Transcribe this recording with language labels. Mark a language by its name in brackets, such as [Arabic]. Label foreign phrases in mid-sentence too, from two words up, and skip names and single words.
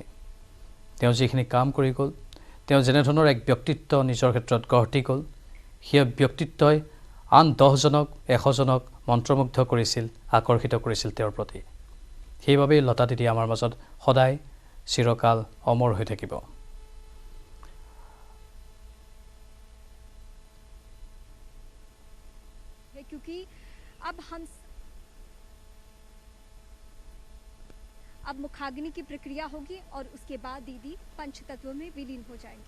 [Assamese] তেওঁ যিখিনি কাম কৰি গ'ল, তেওঁ যেনেধৰণৰ এক ব্যক্তিত্ব নিজৰ ক্ষেত্ৰত গঢ় গ'ল, সেই ব্যক্তিত্বই আন 10জনক 100জনক মন্ত্ৰমুগ্ধ কৰিছিল, আকৰ্ষিত কৰিছিল তেওঁৰ প্ৰতি। সেইবাবেই লতা দিদি আমাৰ মাজত সদায় চিৰকাল অমৰ হৈ থাকিব। [Hindi] क्योंकि अब मुखाग्नि की प्रक्रिया होगी और उसके बाद दीदी पंचतत्व में विलीन हो जाएंगी।